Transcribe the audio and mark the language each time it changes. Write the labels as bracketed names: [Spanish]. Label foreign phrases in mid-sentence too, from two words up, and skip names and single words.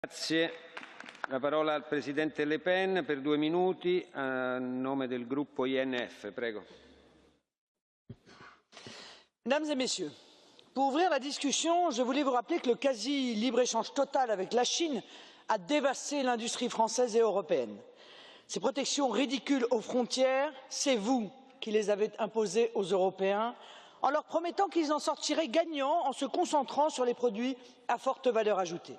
[Italian] Grazie. La parola al Presidente Le Pen per 2 minuti a nome del gruppo INF. Prego. [French] Mesdames et Messieurs, pour ouvrir la discussion, je voulais vous rappeler que le quasi-libre-échange total avec la Chine a dévasté l'industrie française et européenne. Ces protections ridicules aux frontières, c'est vous qui les avez imposées aux Européens en leur promettant qu'ils en sortiraient gagnants en se concentrant sur les produits à forte valeur ajoutée.